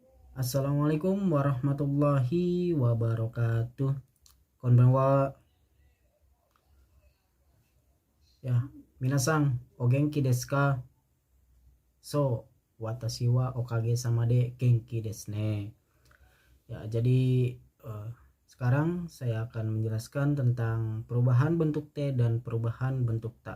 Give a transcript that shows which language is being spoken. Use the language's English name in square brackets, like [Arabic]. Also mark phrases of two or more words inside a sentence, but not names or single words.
[Arabic] السلام عليكم ورحمة الله وبركاته. [Japanese] Konbanwa. はい、皆さん、お元気ですか? So, 私はおかげさまで元気ですね. [Indonesian] Ya, jadi sekarang saya akan menjelaskan tentang perubahan bentuk T dan perubahan bentuk ta.